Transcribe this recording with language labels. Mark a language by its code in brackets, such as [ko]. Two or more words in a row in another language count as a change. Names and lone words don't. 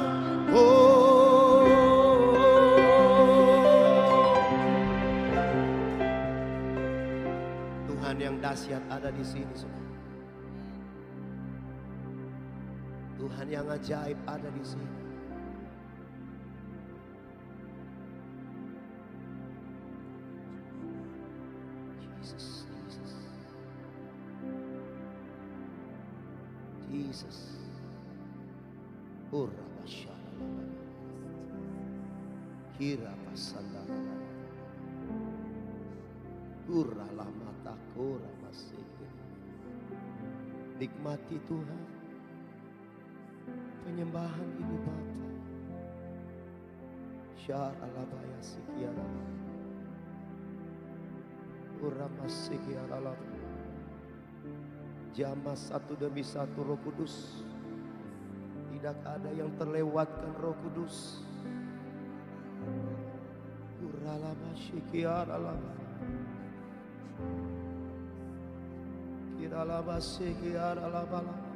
[id] Tuhan yang dahsyat ada di sini, saudara. Tuhan yang ajaib ada di sini. Jesus, Jesus, Jesus. Ura basyara, kira pasanda, ura lama takura masih. Nikmati Tuhan. Penyembahan ini Bapa. Syar alabaya sikiara. Urama sikiara. Jamah satu demi satu Roh Kudus. Tidak ada yang terlewatkan Roh Kudus. Uralama sikiara lama. Kiralama sikiara lama.